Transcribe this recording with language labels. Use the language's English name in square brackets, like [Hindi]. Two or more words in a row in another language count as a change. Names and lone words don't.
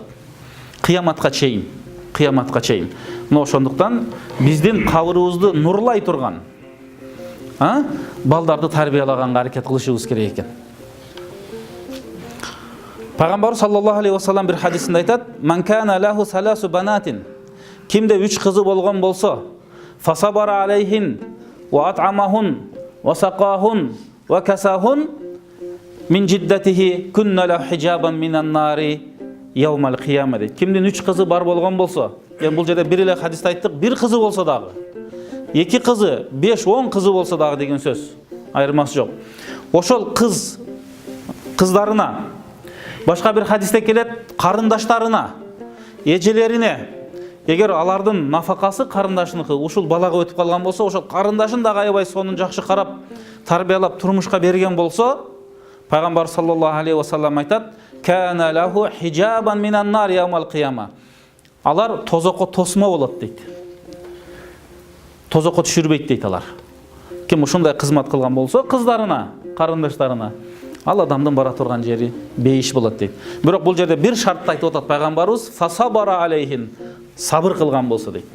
[Kyrgyz] Кыяматка чейин. Мына ошондуктан биздин кабырыбызды нурлай турган, балдарды тарбиялаганга аракет кылышыбыз керек экен. Пайгамбар [Arabic] صلى الله عليه وسلم [Kyrgyz] бир хадисинде айтат: [Arabic] "من كان له ثلاث بنات", [Kyrgyz] кимде 3 кызы болгон болсо, [Arabic] فصبر عليهن وأطعمهن وسقاهن وكساهن من جدته كن له حجابا من النار يوم القيامة. [Kyrgyz] Кимдин 3 кызы бар болгон болсо, бул жерде бир эле хадисте айттык, бир кызы болсо дагы, 2 кызы, 5-10 кызы болсо дагы деген сөз. Айырмасы жок. Ошол кыздарына, башка бир хадисте келет, карындаштарына, эжелерине, эгер алардын нафакасы карындашыныкы ушул балага өтүп калган болсо, ошол карындашын да аябай сонун жакшы карап, тарбиялап турмушка берген болсо, Пайгамбар [Arabic] صلى الله عليه وسلم [Kyrgyz] айтат: [Arabic] "كان له حجابا من النار يوم القيامة". [Kyrgyz] Алар тозокко тосмо болот дейт. Тозокко түшүрбөйт дейт алар. Ким ушундай кызмат кылган болсо, кыздарына, карындаштарына, ал адамдын бара турган жери бейиш болот дейт. Бирок бул жерде бир шартты айтып атат пайгамбарыбыз: [Arabic] "فصبر عليهن", [Kyrgyz] сабыр кылган болсо дейт.